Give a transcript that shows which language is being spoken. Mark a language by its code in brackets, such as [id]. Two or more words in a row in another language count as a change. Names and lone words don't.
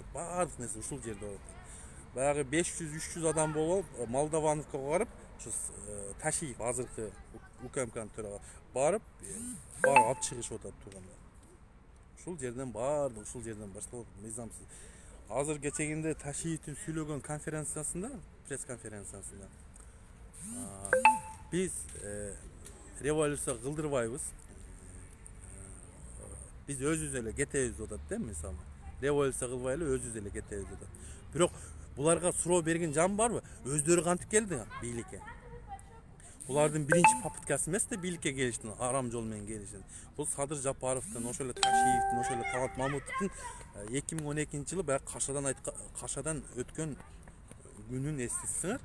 [ky] Баардык нерсе ушул жерде болот. Баягы 500-300 адам болуп, Молдовановго барып, ушу Ташиев азыркы УКМКнын төрагасы барып алып чыгышып атат туугандар. Ушул жерден баардык ушул жерден башталат мыйзамсыз. Азыр кечегинде Ташиевдин сүйлөгөн конференциясында, пресс-конференциясында биз революция кылдырбайбыз. Biz özüz ele кетебиз атат да, мисалы. Революция кылбай эле өзүбүз эле кетебиз атат. Бирок буларга суроо берген жан барбы? Өздөрү кантип келди бийликке? Булардын биринчи попыткасы эмес да бийликке келиштин, арам жол менен келишин. Бул Садыр Жапаровдун, ошол эле Ташиевдин, ошол эле Талат Мамутовдун 2012-жылы баягы Кашадан өткөн күнүн эстетсиңер.